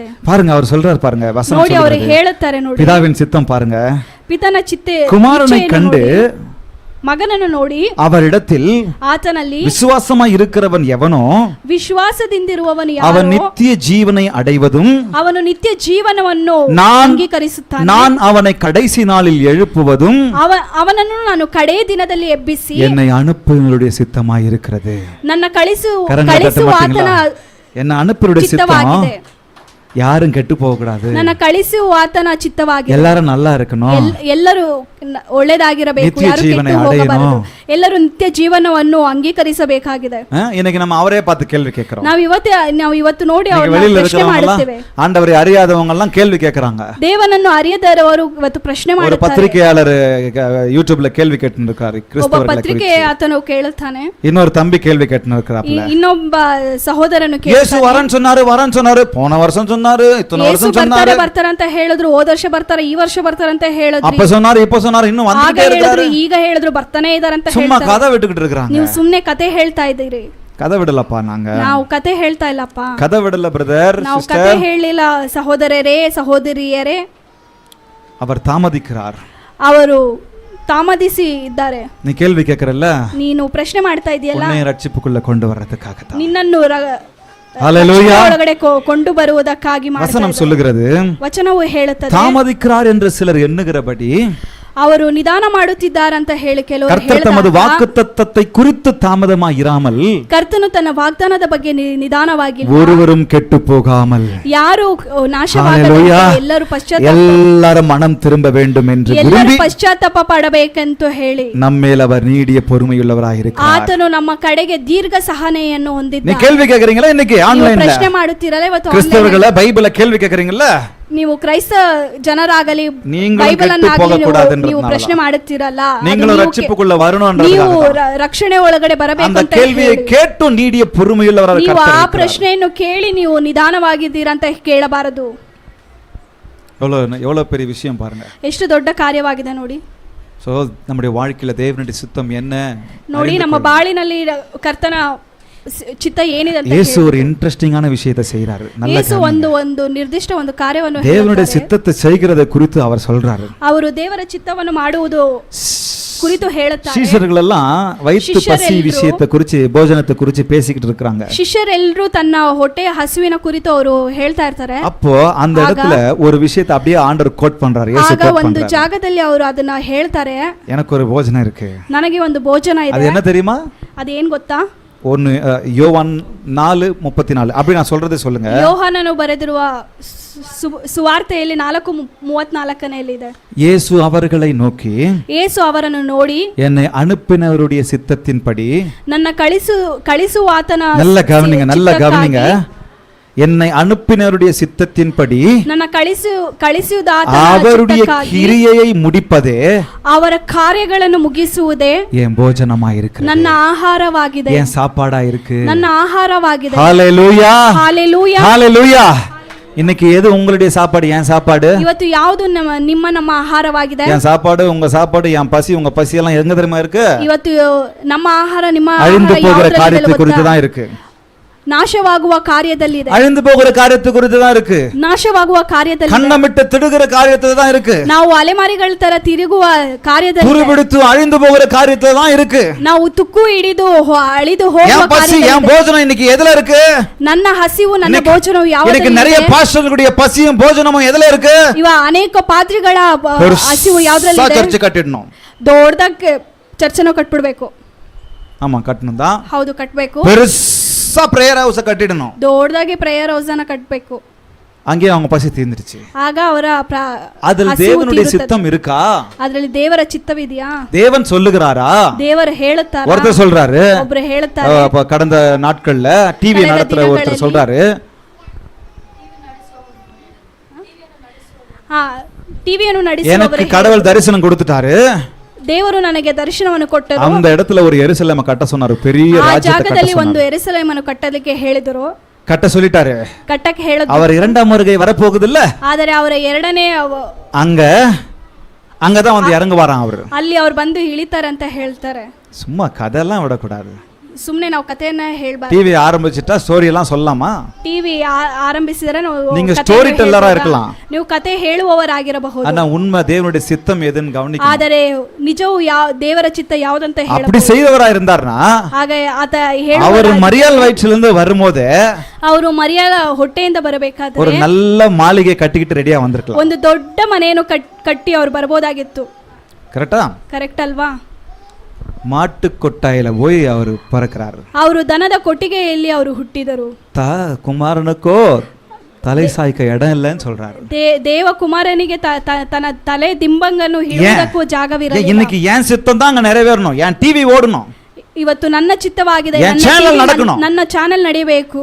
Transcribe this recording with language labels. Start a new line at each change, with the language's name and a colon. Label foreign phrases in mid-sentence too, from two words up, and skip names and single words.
Tamil: பாருங்க, அவர் சொல்றாரு பாருங்க, வசனம்
Kannada: ನೋಡಿ ಅವರು
Tamil: சொல்றது,
Kannada: ಹೇಳುತ್ತಾರೆ ನೋಡಿ,
Tamil: பிதாவின் சித்தம் பாருங்க,
Kannada: ಪಿತನ ಚಿತ್ತೆ
Tamil: குமாரனை கண்டு
Kannada: ಮಗನನ್ನು ನೋಡಿ
Tamil: அவரிடத்தில்
Kannada: ಆತನಲ್ಲಿ
Tamil: விசுவாசமாய் இருக்கிறவன் எவனோ
Kannada: ವಿಶ್ವಾಸದಿಂದಿರುವವನು
Tamil: அவன்
Kannada: ಯಾರೋ
Tamil: நித்திய ஜீவனை அடைவதும்
Kannada: ಅವನು ನಿತ್ಯ ಜೀವನವನ್ನು ಅಂಗೀಕರಿಸುತ್ತಾನೆ.
Tamil: நான் அவனை கடைசி நாளில் எழுப்புவதும்
Kannada: ಅವನನ್ನು ನಾನು ಕಡೇ ದಿನದಲ್ಲಿ ಎಬ್ಬಿಸಿ
Tamil: என்னை அனுப்புவனுடைய சித்தமாய் இருக்கிறது.
Kannada: ನನ್ನ ಕಳಿಸುವ ಆತನ
Tamil: என்ன அனுப்புவனுடைய சித்தம்
Kannada: ಚಿತ್ತವಾಗಿದೆ.
Tamil: யாரும் கெட்டு போக கூடாது,
Kannada: ನನ್ನ ಕಳಿಸುವ ಆತನ ಚಿತ್ತವಾಗಿದೆ.
Tamil: எல்லாரும் நல்லா இருக்கணும்,
Kannada: ಎಲ್ಲರೂ ಒಳ್ಳೆದಾಗಿರಬೇಕು, ನಿತ್ಯ ಯಾರು ಜೀವನ ಕೆಟ್ಟು ಹೋಗಬಾರದು,
Tamil: ಅಡೆಯணும்.
Kannada: ಎಲ್ಲರೂ ನಿತ್ಯ ಜೀವನವನ್ನು ಅಂಗೀಕರಿಸಬೇಕಾಗಿದೆ.
Tamil: இன்னைக்கு நம்ம அவரே பார்த்து கேள்வி கேட்கிறோம்.
Kannada: ನಾವು ಇವತ್ತು ನೋಡಿ
Tamil: இன்னைக்கு
Kannada: ಅವರನ್ನು
Tamil: வெளியில
Kannada: ಪ್ರಶ್ನೆ
Tamil: இருக்கிறவங்க
Kannada: ಮಾಡುತ್ತೇವೆ.
Tamil: ஆண்டவரை அறியாதவங்க எல்லாம் கேள்வி கேட்கறாங்க.
Kannada: ದೇವನನ್ನು ಅರಿಯದವರು ಇವತ್ತು ಪ್ರಶ್ನೆ
Tamil: ஒரு
Kannada: ಮಾಡುತ್ತಾರೆ.
Tamil: பத்திரிகையாளர் யூடியூப்ல கேள்வி கேட்டு இருக்காரு,
Kannada: ಒಬ್ಬ
Tamil: கிறிஸ்தவர்களை
Kannada: ಪತ್ರಿಕೆ
Tamil: குறித்து.
Kannada: ಆತನು ಕೇಳುತ್ತಾನೆ,
Tamil: இன்னொரு தம்பி கேள்வி கேட்டு இருக்கிறாப்ல,
Kannada: ಇನ್ನೊಬ್ಬ ಸಹೋದರನು
Tamil: இயேசு
Kannada: ಕೇಳ್ತಾನೆ,
Tamil: வரன்னு சொன்னாரு, போன வருஷம் சொன்னாரு, இத்தனை
Kannada: ಯೇಸು
Tamil: வருஷம்
Kannada: ಬರ್ತಾರೆ
Tamil: சொன்னாரு,
Kannada: ಬರ್ತಾರೆ ಅಂತ ಹೇಳಿದ್ರು, ಹೋದ ವರ್ಷ ಬರ್ತಾರೆ, ಈ ವರ್ಷ ಬರ್ತಾರೆ ಅಂತ ಹೇಳಿದ್ರು,
Tamil: அப்ப சொன்னாரு, இப்ப சொன்னாரு, இன்னும்
Kannada: ಆಗ
Tamil: வந்துட்டே
Kannada: ಹೇಳಿದ್ರು,
Tamil: இருக்காரு.
Kannada: ಈಗ ಹೇಳಿದ್ರು, ಬರ್ತಾನೆ ಇದಾರೆ ಅಂತ
Tamil: சும்மா
Kannada: ಹೇಳ್ತಾರೆ.
Tamil: கதை விட்டுக்கிட்டு இருக்காங்க.
Kannada: ನೀವು ಸುಮ್ನೆ ಕತೆ ಹೇಳ್ತಾ ಇದ್ದೀರಿ.
Tamil: கதை விடலப்பா, நாங்க
Kannada: ನಾವು ಕತೆ ಹೇಳ್ತಾ ಇಲ್ಲಪ್ಪ,
Tamil: கதை விடல பிரதர்
Kannada: ನಾವು ಕತೆ ಹೇಳಿಲ್ಲ ಸಹೋದರರೇ ಸಹೋದರಿಯರೇ.
Tamil: அவர் தாமதிக்கிறார்.
Kannada: ಅವರು ತಾಮದಿಸಿ ಇದ್ದಾರೆ.
Tamil: நீ கேள்வி கேட்கறல்ல,
Kannada: ನೀನು ಪ್ರಶ್ನೆ ಮಾಡ್ತಾ ಇದೆಯಲ್ಲ,
Tamil: உன்னை ரட்சிப்புக்குள்ள கொண்டு வர்றதுக்காக தான்.
Kannada: ನಿನ್ನನ್ನು
Tamil: ஹல்லேலூயா.
Kannada: ಒಳಗಡೆ ಕೊಂಡು ಬರುವುದಕ್ಕಾಗಿ ಮಾಡ್ತಾ
Tamil: வசனம்
Kannada: ಇದ್ದಾರೆ.
Tamil: சொல்லுகிறது,
Kannada: ವಚನವು ಹೇಳುತ್ತದೆ,
Tamil: தாமதிக்கிறார் என்று சிலர் எண்ணுகிறபடி
Kannada: ಅವರು ನಿಧಾನ ಮಾಡುತ್ತಿದ್ದಾರೆ ಅಂತ ಹೇಳಿ ಕೆಲವರು
Tamil: கர்த்தர் தமது வாக்குத்தத்தத்தை குறித்து தாமதமாய் இராமல்
Kannada: ಕರ್ತನು ತನ್ನ ವಾಗ್ದಾನದ ಬಗ್ಗೆ ನಿಧಾನವಾಗಿಲ್ಲ,
Tamil: ஒருவரும் கெட்டு போகாமல்
Kannada: ಯಾರು
Tamil: ஹல்லேலூயா,
Kannada: ಎಲ್ಲರೂ
Tamil: எல்லாரும் மனம் திரும்ப வேண்டும் என்று விரும்பி
Kannada: ಪಶ್ಚಾತ್ತಾಪ ಪಡಬೇಕೆಂದು ಹೇಳಿ
Tamil: நம்மேல் அவர் நீடிய பொறுமையுள்ளவராய் இருக்கிறார்.
Kannada: ಆತನು ನಮ್ಮ ಕಡೆಗೆ ದೀರ್ಘ ಸಹನೆಯನ್ನು
Tamil: நீ
Kannada: ಹೊಂದಿದ್ದಾನೆ.
Tamil: கேள்வி கேக்குறீங்களா? இன்னைக்கு ஆன்லைன்ல
Kannada: ಪ್ರಶ್ನೆ ಮಾಡುತ್ತೀರಲ್ಲ ಇವತ್ತು
Tamil: கிறிஸ்தவர்கள பைபிள கேள்வி கேக்குறீங்கல்ல,
Kannada: ನೀವು ಕ್ರೈಸ್ತ ಜನರಾಗಲಿ
Tamil: நீங்களும்
Kannada: ಬೈಬಲ್
Tamil: கெட்டு போக கூடாதுன்றதுனால
Kannada: ನೀವು ಪ್ರಶ್ನೆ ಮಾಡುತ್ತೀರಲ್ಲ,
Tamil: நீங்களும் ரட்சிப்புக்குள்ள
Kannada: ನೀವು
Tamil: வரணும்ன்றதுக்காக
Kannada: ರಕ್ಷಣೆ ಒಳಗಡೆ ಬರಬೇಕು
Tamil: அந்த
Kannada: ಅಂತ
Tamil: கேள்வியை கேட்டு நீடிய பொறுமையுள்ளவராய்
Kannada: ನೀವು ಆ
Tamil: கர்த்தர் இருக்கிறார்.
Kannada: ಪ್ರಶ್ನೆಯನ್ನು ಕೇಳಿ ನೀವು ನಿಧಾನವಾಗಿದ್ದೀರಾ ಅಂತ ಕೇಳಬಾರದು.
Tamil: எவ்வளவு பெரிய விஷயம் பாருங்க.
Kannada: ಎಷ್ಟು ದೊಡ್ಡ ಕಾರ್ಯವಾಗಿದೆ ನೋಡಿ.
Tamil: நம்முடைய வாழ்க்கையில தேவனுடைய சித்தம் என்ன
Kannada: ನೋಡಿ, ನಮ್ಮ ಬಾಳಿನಲ್ಲಿ ಕರ್ತನ ಚಿತ್ತ ಏನಿದೆ ಅಂತ
Tamil: இயேசு ஒரு இன்ட்ரெஸ்டிங்கான விஷயத்தை செய்றாரு. நல்ல
Kannada: ಯೇಸು ಒಂದು ನಿರ್ದಿಷ್ಟ ಒಂದು ಕಾರ್ಯವನ್ನು
Tamil: தேவனுடைய சித்தத்தை செய்கிறதை குறித்து அவர் சொல்றாரு.
Kannada: ಅವರು ದೇವರ ಚಿತ್ತವನ್ನು ಮಾಡುವುದು ಕುರಿತು ಹೇಳುತ್ತಾರೆ.
Tamil: சீஷர்களெல்லாம் வயிற்று பசி விஷயத்தை குறித்து போஜனத்தை குறித்து பேசிக்கிட்டு இருக்காங்க.
Kannada: ಶಿಷ್ಯರೆಲ್ಲರೂ ತನ್ನ ಹೊಟ್ಟೆಯ ಹಸಿವಿನ ಕುರಿತು ಅವರು ಹೇಳ್ತಾ ಇರ್ತಾರೆ.
Tamil: அப்போ அந்த இடத்துல ஒரு விஷயத்தை அப்படியே ஆண்டவர் கோட் பண்றாரு. இயேசு
Kannada: ಆಗ ಒಂದು ಜಾಗದಲ್ಲಿ ಅವರು ಅದನ್ನ ಹೇಳ್ತಾರೆ,
Tamil: எனக்கு ஒரு போஜனம் இருக்கு,
Kannada: ನನಗೆ ಒಂದು ಭೋಜನ ಇದೆ.
Tamil: அது என்ன தெரியுமா?
Kannada: ಅದೇನ್ ಗೊತ್ತಾ?
Tamil: ஒன்னு யோவான் 4:34 அப்படி நான் சொல்றதை சொல்லுங்க.
Kannada: ಯೋಹಾನನು ಬರೆದಿರುವ ಸುವಾರ್ತೆಯಲ್ಲಿ 4:34 ಇದೆ.
Tamil: இயேசு அவர்களை நோக்கி,
Kannada: ಯೇಸು ಅವರನ್ನು ನೋಡಿ,
Tamil: என்னை அனுப்பினவருடைய சித்தத்தின்படி,
Kannada: ನನ್ನ ಕಳಿಸುವಾತನ
Tamil: நல்ல கவனிங்க என்னை அனுப்பினவருடைய சித்தத்தின்படி
Kannada: ನನ್ನ ಕಳಿಸುವುದಾತನ
Tamil: அவருடைய கிரியையை முடிப்பதே,
Kannada: ಅವರ ಕಾರ್ಯಗಳನ್ನು ಮುಗಿಸುವುದೇ
Tamil: என் போஜனமாயிருக்கு,
Kannada: ನನ್ನ ಆಹಾರವಾಗಿದೆ,
Tamil: என் சாப்பாடாயிருக்கு,
Kannada: ನನ್ನ ಆಹಾರವಾಗಿದೆ.
Tamil: ஹalleluya ஹalleluya ஹalleluya. இன்னைக்கு எது உங்களுடைய சாப்பாடு? என் சாப்பாடு.
Kannada: ಇವತ್ತು ಯಾವುದು ನಮ್ಮ ಆಹಾರವಾಗಿದೆ?
Tamil: என் சாப்பாடு உங்க சாப்பாடு, என் பசி உங்க பசி எல்லாம் எங்க தெரியுமா இருக்கு?
Kannada: ಇವತ್ತು ನಮ್ಮ ಆಹಾರ ನಿಮ್ಮ
Tamil: அழிந்து
Kannada: ಆಹಾರ
Tamil: போகிற
Kannada: ಯಾವುದರಲ್ಲಿ
Tamil: காரியத்தை
Kannada: ಇದೆ
Tamil: குறித்து
Kannada: ಗೊತ್ತಾ?
Tamil: தான் இருக்கு.
Kannada: ನಾಶವಾಗುವ ಕಾರ್ಯದಲ್ಲಿ ಇದೆ.
Tamil: அழிந்து போகிற காரியத்தை குறித்து தான் இருக்கு.
Kannada: ನಾಶವಾಗುವ ಕಾರ್ಯದಲ್ಲಿ ಇದೆ.
Tamil: கண்ணமிட்டு திடுகிற காரியத்துல தான் இருக்கு.
Kannada: ನಾವು ಅಲೆಮಾರಿಗಳ ತರ ತಿರುಗುವ ಕಾರ್ಯದಲ್ಲಿ ಇದೆ.
Tamil: துருபிடித்து அழிந்து போகிற காரியத்துல தான் இருக்கு.
Kannada: ನಾವು ತುಕ್ಕು ಹಿಡಿದು ಅಳಿದು ಹೋಗುವ
Tamil: என் பசி
Kannada: ಕಾರ್ಯದಲ್ಲಿ
Tamil: என்
Kannada: ಇದೆ.
Tamil: போஜனம் இன்னைக்கு எதுல இருக்கு?
Kannada: ನನ್ನ ಹಸಿವು ನನ್ನ ಭೋಜನವು
Tamil: இன்னைக்கு
Kannada: ಯಾವುದರಲ್ಲಿ
Tamil: நிறைய
Kannada: ಇದೆ?
Tamil: பாஸ்டர்களுடைய பசியும் போஜனமும் எதுல இருக்கு?
Kannada: ಇವ ಅನೇಕ ಪಾದ್ರಿಗಳ ಹಸಿವು ಯಾವುದರಲ್ಲಿ ಇದೆ?
Tamil: சர்ச் கட்டிடணும்.
Kannada: ದೊಡ್ಡದಕ್ಕೆ ಚರ್ಚನ್ನು ಕಟ್ಬಿಡ್ಬೇಕು.
Tamil: ஆமா கட்டணும் தான்.
Kannada: ಹೌದು ಕಟ್ಬೇಕು.
Tamil: பெருசா
English: prayer house
Tamil: கட்டிடணும்.
Kannada: ದೊಡ್ಡದಾಗಿ
English: prayer house
Kannada: ಅನ್ನ ಕಟ್ಬೇಕು.
Tamil: அங்கே அவங்க பசி தீர்ந்துருச்சு.
Kannada: ಆಗ ಅವರ
Tamil: அதில் தேவனுடைய சித்தம் இருக்கா?
Kannada: ಅದರಲ್ಲಿ ದೇವರ ಚಿತ್ತವಿದೆಯಾ?
Tamil: தேவன் சொல்லுகிறாரா?
Kannada: ದೇವರು ಹೇಳುತ್ತಾರಾ?
Tamil: ஒருத்தர் சொல்றாரு.
Kannada: ಒಬ್ಬರು ಹೇಳುತ್ತಾರೆ.
Tamil: கடந்த நாட்கள்ல டிவி நடத்துற ஒருத்தர் சொல்றாரு.
Kannada: ಟಿವಿಯನ್ನು ನಡೆಸುವವರು
Tamil: எனக்கு கடவுள் தரிசனம் கொடுத்துட்டாரு.
Kannada: ದೇವರು ನನಗೆ ದರ್ಶನವನ್ನು ಕೊಟ್ಟರು.
Tamil: அந்த இடத்துல ஒரு எருசலேமை கட்ட சொன்னாரு. பெரிய ராஜ்யத்தை கட்ட
Kannada: ಜಾಗದಲ್ಲಿ ಒಂದು
Tamil: சொன்னாரு.
Kannada: ಯೆರೂಸಲೇಮನ್ನು ಕಟ್ಟಲಿಕ್ಕೆ ಹೇಳಿದರು.
Tamil: கட்ட சொல்லிட்டாரு.
Kannada: ಕಟ್ಟಕ್ಕೆ ಹೇಳಿದ್ರು.
Tamil: அவர் இரண்டாம் வருகை வரப்போகுது இல்ல?
Kannada: ಆದರೆ ಅವರ ಎರಡನೇ
Tamil: அங்கதான் வந்து இறங்குவாராம் அவரு.
Kannada: ಅಲ್ಲಿ ಅವರು ಬಂದು ಇಳಿತಾರೆ ಅಂತ ಹೇಳ್ತಾರೆ.
Tamil: சும்மா கதையெல்லாம் விடக்கூடாது.
Kannada: ಸುಮ್ಮನೆ ನಾವು ಕಥೆಯನ್ನ ಹೇಳ್ಬಾರ್ದು.
Tamil: டிவி ஆரம்பிச்சிட்டா ஸ்டோரி எல்லாம் சொல்லலாமா?
Kannada: ಟಿವಿ ಆರಂಭಿಸಿದರೆ
Tamil: நீங்க
English: story teller
Tamil: இருக்கலாம்.
Kannada: ನೀವು ಕಥೆ ಹೇಳುವವರಾಗಿರಬಹುದು.
Tamil: ஆனா உண்மை தேவனுடைய சித்தம் எதுன்னு கவனிக்கணும்.
Kannada: ಆದರೆ ನಿಜವು ದೇವರ ಚಿತ್ತ ಯಾವುದಂತ ಹೇಳಬಹುದು.
Tamil: அப்படி செய்தவரா இருந்தார்னா
Kannada: ಹಾಗೆ ಆತ
Tamil: அவர் மரியாள் வயிற்றில இருந்து வரும்போது
Kannada: ಅವರು ಮರಿಯಾಳ ಹೊಟ್ಟೆಯಿಂದ ಬರಬೇಕಾದ್ರೆ
Tamil: ஒரு நல்ல மாளிகை கட்டிக்கிட்டு ரெடியா வந்திருக்கலாம்.
Kannada: ಒಂದು ದೊಡ್ಡ ಮನೆಯನ್ನು ಕಟ್ಟಿ ಅವರು ಬರಬಹುದಾಗಿತ್ತು.
Tamil: கரெக்ட்டா?
Kannada: ಕರೆಕ್ಟ್ ಅಲ್ವಾ?
Tamil: மாட்டு கொட்டாயில போய் அவர் பறக்கிறாரு.
Kannada: ಅವರು ದನದ ಕೊಟ್ಟಿಗೆಯಲ್ಲಿ ಅವರು ಹುಟ್ಟಿದರು.
Tamil: குமாரனுக்கோ தலை சாய்க்க இடம் இல்லைன்னு சொல்றாரு.
Kannada: ದೇವ ಕುಮಾರನಿಗೆ ತನ್ನ ತಲೆ ದಿಂಬಂಗನ್ನು ಹಿಡಿಯುವುದಕ್ಕೂ ಜಾಗವಿರಲಿಲ್ಲ.
Tamil: இன்னைக்கு ஏன் சித்தம் தான் அங்க நிறைவேறணும். ஏன் டிவி ஓடணும்.
Kannada: ಇವತ್ತು ನನ್ನ ಚಿತ್ತವಾಗಿದೆ. ನನ್ನ ಚಾನೆಲ್ ನಡೆಯಬೇಕು.